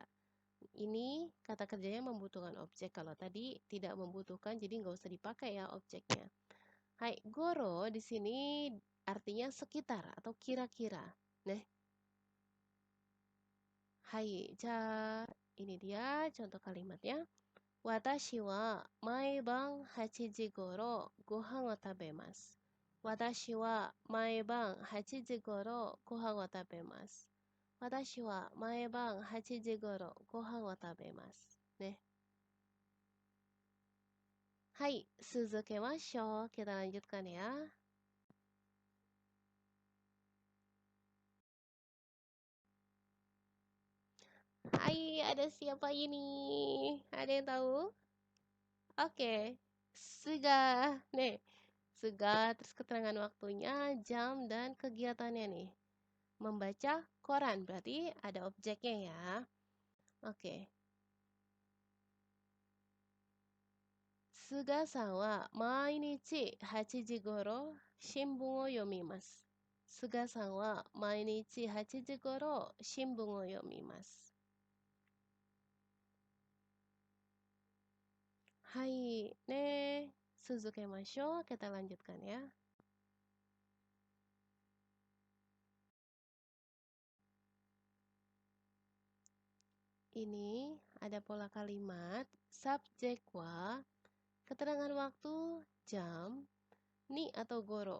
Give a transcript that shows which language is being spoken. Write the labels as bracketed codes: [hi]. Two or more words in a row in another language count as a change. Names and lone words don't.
[id] Ini kata kerjanya membutuhkan objek. Kalau tadi tidak membutuhkan, jadi nggak usah dipakai ya objeknya. Hai, goro di sini artinya sekitar atau kira-kira. Nah, [ja] はい、じゃ, [id] ini dia contoh kalimatnya. [ja] 私は毎晩 8時頃ご飯を食べます。私は毎晩8時頃ご飯を食べます。私は毎晩8時頃ご飯を食べます。ね。はい、続けましょう。 [id] Kita lanjutkan ya. Hai, ada siapa ini? Ada yang tahu? Oke, sudah. Nih, sudah. Terus keterangan waktunya, jam, dan kegiatannya nih. Membaca koran, berarti ada objeknya ya. Oke. [ja] スガさんは毎日 8時頃新聞を読みます。スガさんは毎日 8 時頃新聞を読みます。はい、ね、続けましょう. [id] Kita lanjutkan ya. Ini ada pola kalimat, subjek wa, keterangan waktu, jam, ni atau goro.